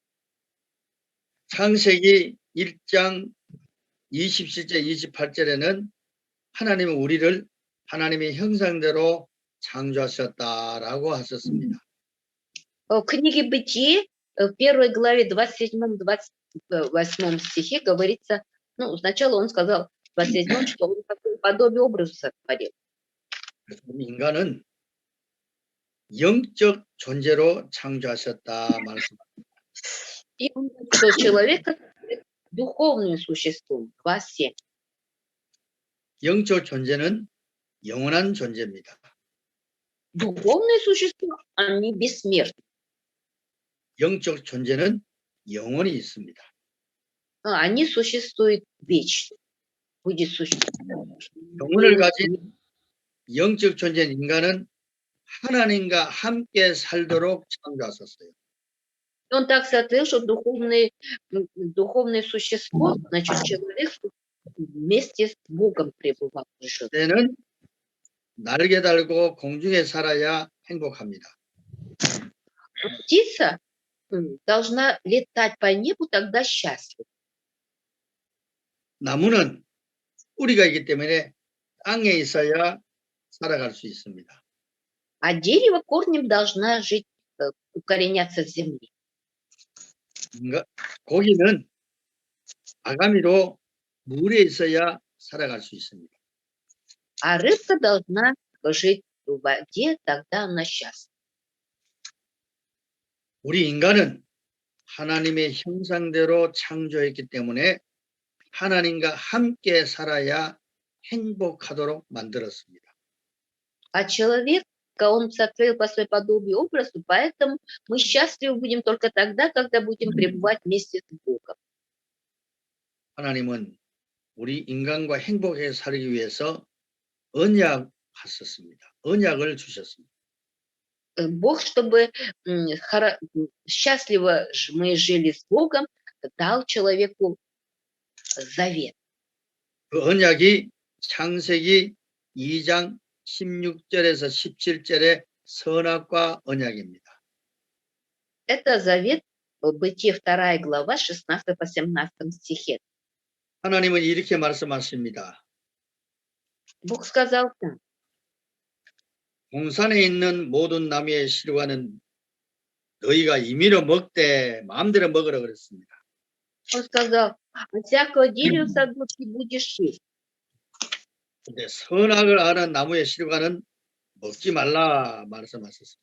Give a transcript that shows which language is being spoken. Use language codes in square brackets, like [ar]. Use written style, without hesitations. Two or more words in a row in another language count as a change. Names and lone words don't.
[ko] 창세기 1장 27절 28절에는 하나님은 우리를 하나님의 형상대로 창조하셨다라고 하셨습니다. [ru] В книге Бытие, в 1 главе 27-28 стихе говорится, ну, сначала он сказал в 27, что он такое подобие образа сотворил. [ko] 인간은 영적 존재로 창조하셨다 말씀합니다. [ru] И он говорит, что человек духовным существом, 2:7. [ko] 영적 존재는 영원한 존재입니다. [ru] Духовные существа, они бессмертны. [ko] 영적 존재는 영원히 있습니다. [ru] Они существуют вечно. Будет существовать. [ko] 영혼을 가진 영적 존재인 인간은 하나님과 함께 살도록 창조하셨어요. [ru] Он так смотрел, что духовное существо, значит, человек вместе с Богом пребывал. жил. [ko] 때는 날개 달고 공중에 살아야 행복합니다. [ru] Птица должна летать по небу, тогда счастлив. [ko] 나무는 뿌리가 있기 때문에 땅에 있어야 살아갈 수 있습니다. [ru] А дерево корнем должна жить, укореняться в земле. [ko] 고기는 아가미로 물에 있어야 살아갈 수 있습니다. [ru] А рыбка должна жить в воде, тогда она счастлива. [ko] 우리 인간은 하나님의 형상대로 창조했기 때문에 하나님과 함께 살아야 행복하도록 만들었습니다. [ru] А человека он сотворил по своей подобию и образу, поэтому мы счастливы будем только тогда, когда будем пребывать вместе с Богом. [ko] 하나님은 우리 인간과 행복하게 살기 위해서 언약하셨습니다. 언약을 주셨습니다. [ru] Бог, чтобы счастливо мы жили с Богом, дал человеку завет. [ko] 그 언약이 창세기 2장 16절에서 17절의 선악과 언약입니다. [ru] Это завет, Бытие 2 глава, 16 по 17 стихе. [ko] 하나님은 이렇게 말씀하십니다. [ru] Бог сказал так. [ko] 동산에 있는 모든 나무의 실과는 너희가 임의로 먹되 마음대로 먹으라 그랬습니다. [ru] Он сказал, от всякого дерева в саду ты будешь есть. [ko] 근데 선악을 아는 나무의 실과는 먹지 말라 말씀하셨습니다.